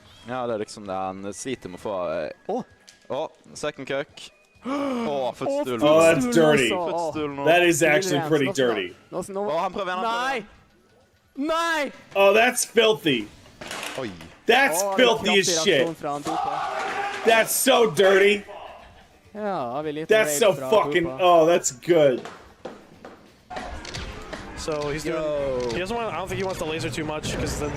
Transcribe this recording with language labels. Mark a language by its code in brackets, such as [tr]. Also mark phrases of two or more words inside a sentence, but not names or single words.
[no] Ja, det er liksom det han sliter med å få. [en] Second cook. Footstool. Oh, that's dirty. That is actually pretty dirty. [no] Han prøver en. Nei! [en] Oh, that's filthy. That's filthy as shit. That's so dirty. That's so fucking. Oh, that's good. So he's doing. He doesn't want. I don't think he wants the laser too much because then